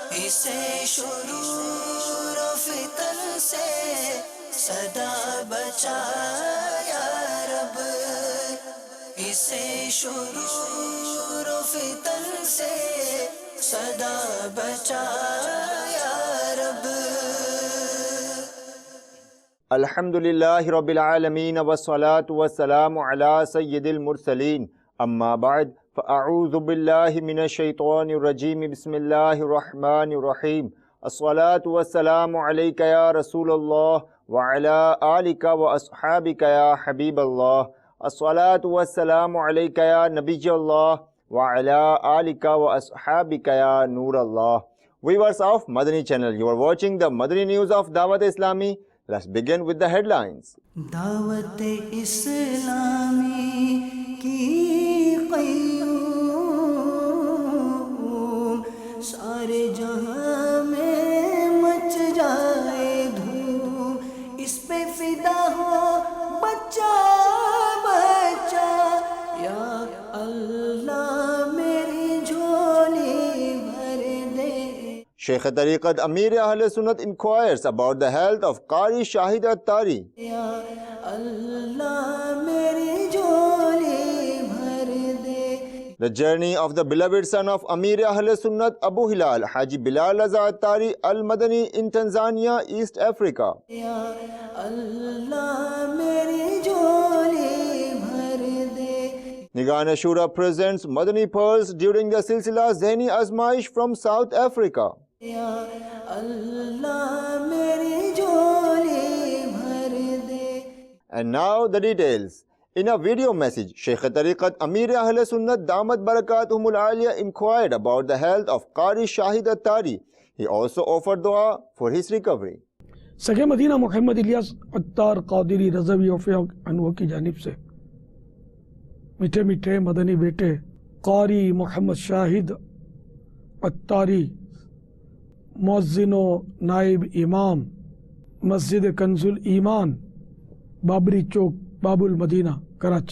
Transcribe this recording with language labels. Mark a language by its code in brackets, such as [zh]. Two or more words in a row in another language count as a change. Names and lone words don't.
[ur] اسے شرور و فتن سے صدا بچا یا رب، اسے شرور و فتن سے صدا بچا یا رب۔ [ar] الحمدللہ رب العالمین والصلاة والسلام علی سید المرسلین، اما بعد فاعوذ باللہ من الشیطان الرجیم، بسم اللہ الرحمن الرحیم۔ الصلاة والسلام علیک یا رسول اللہ وعلی آلک واصحابک یا حبیب اللہ۔ الصلاة والسلام علیک یا نبی اللہ وعلی آلک واصحابک یا نور اللہ۔ [en] Viewers of Madani channel, you are watching the Madani news of Dawat Islami. Let's begin with the headlines. [ur] دعوت اسلامی کی قیوم، سارے جہاں میں مچ جائے دھوم، اس پہ فدا ہو بچہ بچہ، یا اللہ میری جھولی بھر دے۔ [en] Shaykh Tariqat Amir Ahl Sunnat inquires about the health of Qari Shahid Attari. [ur] یا اللہ میری جھولی بھر دے۔ [en] The journey of the beloved son of Amir Ahl Sunnat Abu Hilal Haji Bilal Raza Attari Al-Madani in Tanzania, East Africa. [ur] یا اللہ میری جھولی بھر دے۔ [en] Nigahn Ashura presents Madani pearls during the Silsila Zehni Azmaish from South Africa. [ur] یا اللہ میری جھولی بھر دے۔ [en] And now the details. In a video message, Shaykh Tariqat Amir Ahl Sunnat [ar] دامت بركاتهم العالية [en] inquired about the health of Qari Shahid Attari. He also offered dua for his recovery. [ur] سگے مدینہ محمد الیاس عطار قادری رضوی وفیق عنہ کی جانب سے میٹھے میٹھے مدنی بیٹے قاری محمد شاہد عطاری، مؤذن و نائب امام مسجد کنز الایمان، بابری چوک، باب المدینہ، کراچی۔